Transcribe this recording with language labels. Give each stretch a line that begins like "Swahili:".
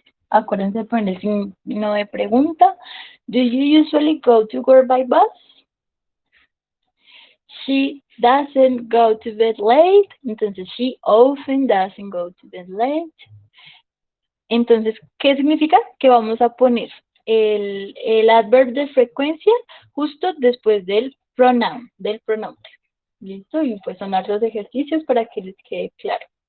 Spanish: Acuérdense de poner signo de pregunta.
English: Do you usually go to work by bus? She doesn't go to bed late.
Spanish: Entonces,
English: she often doesn't go to bed late.
Spanish: Entonces, ¿qué significa? Que vamos a poner el adverbio de frecuencia justo después del pronombre. ¿Listo? Y pues son los ejercicios para que les quede claro.